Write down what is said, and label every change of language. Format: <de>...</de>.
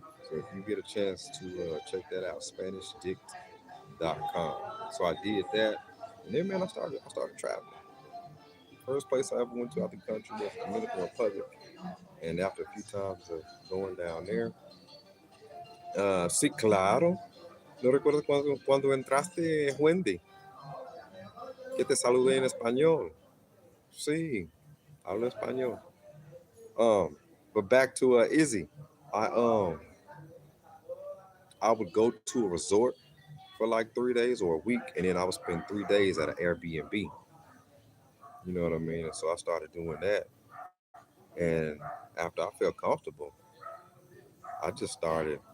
<en>So if you get a chance to check that out, SpanishDict.com. So I did that, and then man, I started traveling. First place I ever went to out the country was Dominican Republic, and after a few times of going down there,</en> <es>sí, claro. No recuerdo cuando entraste, Wendy, que te saludé en español. Sí, hablo español.</es> <en>Um, but back to Izzy, I I would go to a resort for like 3 days or a week, and then I would spend 3 days at an Airbnb. You know what I mean? And so I started doing that, and after I felt comfortable, I just started.</en>